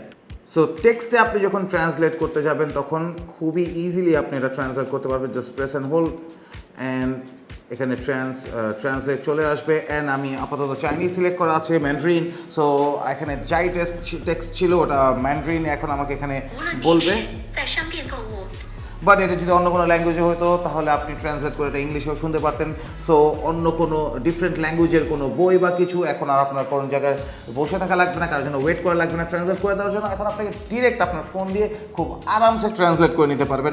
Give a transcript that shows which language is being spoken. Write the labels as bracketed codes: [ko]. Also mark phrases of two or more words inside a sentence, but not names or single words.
[bn] সো টেক্সটে আপনি যখন ট্রান্সলেট করতে যাবেন তখন খুবই ইজিলি আপনি এটা ট্রান্সলেট করতে পারবেন। [en] just press and hold and [bn] এখানে ট্রান্সলেট চলে আসবে। অ্যান্ড আমি আপাতত [en] Chinese select [bn] করা আছে, ম্যান্ডারিন। সো এখানে যাই টেক্সট ছিল ওটা ম্যান্ডারিন এখন আমাকে এখানে [zh] 无论你 [bn] বলবে। [zh] 是在商店购物， [bn] বাট এটা যদি অন্য কোনো ল্যাঙ্গুয়েজে হতো তাহলে আপনি ট্রান্সলেট করে এটা ইংলিশেও শুনতে পারতেন। সো অন্য কোনো [en] different language [bn] কোনো বই বা কিছু এখন আর আপনার কোনো জায়গায় বসে থাকা লাগবে না, কারোর জন্য ওয়েট করা লাগবে না ট্রান্সলেট করে দেওয়ার জন্য। এখন আপনাকে ডিরেক্ট আপনার ফোন দিয়ে খুব আরামসে ট্রান্সলেট করে নিতে পারবেন।